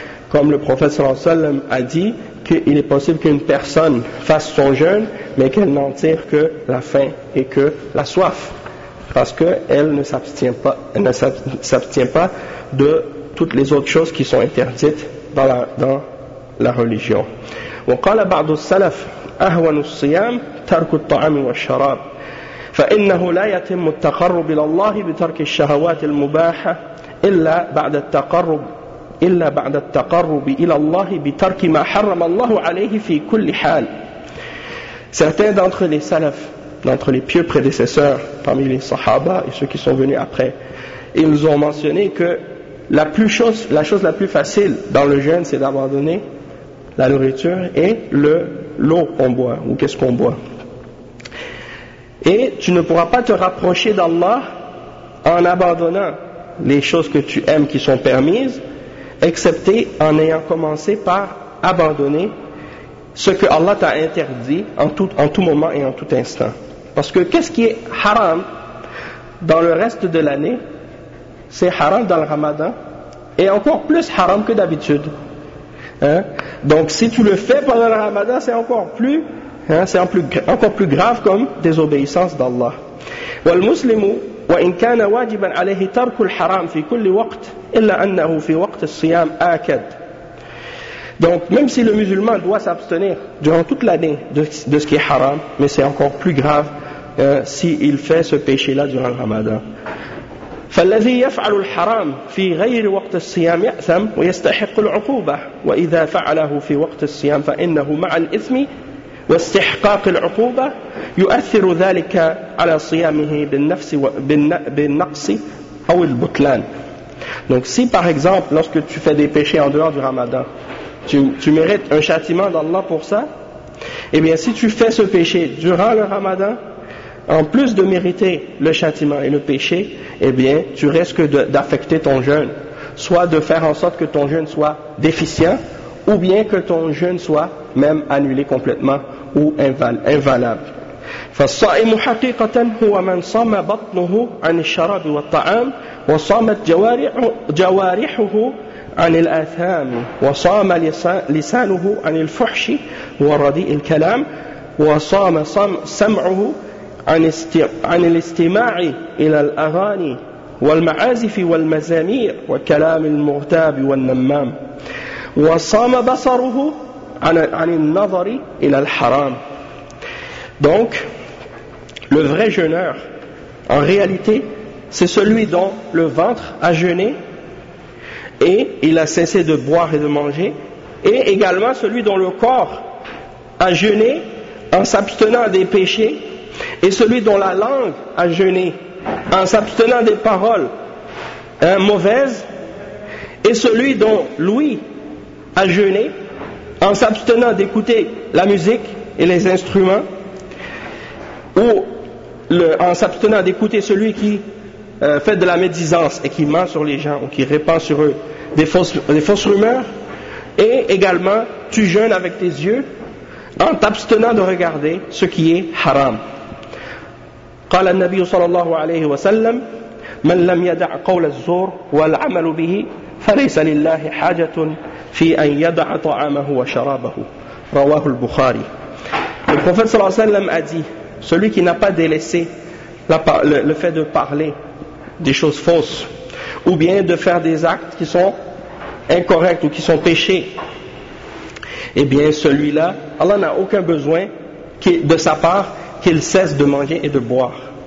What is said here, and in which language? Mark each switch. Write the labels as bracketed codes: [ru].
[fr] Comme le prophète [ar] sallallahu alayhi wa sallam [fr] a dit qu'il est possible qu'une personne fasse son jeûne mais qu'elle n'en tire que la faim et que la soif parce qu'elle ne s'abstient pas de toutes les autres choses qui sont interdites dans la religion. [ar] وقال بعض السلف أهون الصيام ترك الطعام والشراب فإنه لا يتم التقرب إلى الله بترك الشهوات المباحة إلا بعد التقرب إلى الله بترك ما حرم الله عليه في كل حال. [fr] Certains d'entre les salafs, d'entre les pieux prédécesseurs parmi les sahaba et ceux qui sont venus après, ils ont mentionné que la chose la plus facile dans le jeûne, c'est d'abandonner la nourriture et l'eau qu'on boit ou qu'est-ce qu'on boit. Et tu ne pourras pas te rapprocher d'Allah en abandonnant les choses que tu aimes qui sont permises, excepté en ayant commencé par abandonner ce que Allah t'a interdit en tout moment et en tout instant. Parce que qu'est-ce qui est haram dans le reste de l'année, c'est haram dans le Ramadan et encore plus haram que d'habitude. Hein? Donc si tu le fais pendant le Ramadan, c'est encore plus grave comme désobéissance d'Allah. [ar] والمسلم وإن كان واجبا عليه ترك الحرام في كل وقت إلا أنه في وقت الصيام آكد. [fr] Donc même si le musulman doit s'abstenir durant toute l'année de ce qui est haram, mais c'est encore plus grave s'il fait ce péché là durant le Ramadan. [ar] فالذي يفعل الحرام في غير وقت الصيام يأثم ويستحق العقوبة وإذا فعله في وقت الصيام فإنه مع الإثم واستحقاق العقوبة يؤثر ذلك على صيامه بالنفس بالنقص أو البطلان. [fr] Donc si par exemple lorsque tu fais des péchés en dehors du Ramadan, tu mérites un châtiment d'Allah pour ça, et bien si tu fais ce péché durant le Ramadan, en plus de mériter le châtiment et le péché, eh bien, tu risques d'affecter ton jeûne. Soit de faire en sorte que ton jeûne soit déficient, ou bien que ton jeûne soit même annulé complètement ou invalable. [ar] فالصائم حقيقة هو من صام بطنه عن الشراب والطعام وصامت جوارحه عن الآثام وصام لسانه عن الفحش والرديء الكلام وصام سمعه عن الاستماع إلى الأغاني والمعازف والمزامير وكلام المغتاب والنمام وصام بصره عن النظر إلى الحرام. [fr] Donc, le vrai jeûneur, en réalité, c'est celui dont le ventre a jeûné et il a cessé de boire et de manger, et également celui dont le corps a jeûné en s'abstenant des péchés, et celui dont la langue a jeûné en s'abstenant des paroles mauvaises, et celui dont l'ouïe a jeûné en s'abstenant d'écouter la musique et les instruments, ou en s'abstenant d'écouter celui qui fait de la médisance et qui ment sur les gens ou qui répand sur eux des fausses rumeurs, et également tu jeûnes avec tes yeux en t'abstenant de regarder ce qui est haram. [ar] قال النبي صلى الله عليه وسلم من لم يدع قول الزور والعمل به فليس لله حاجة في أن يدع طعامه وشرابه رواه البخاري. [fr] Le prophète [ar] صلى الله عليه وسلم [fr] a dit: celui qui n'a pas délaissé le fait de parler des choses fausses, ou bien de faire des actes qui sont incorrects ou qui sont péchés, eh bien celui-là, Allah n'a aucun besoin de sa part qu'il cesse de manger et de boire.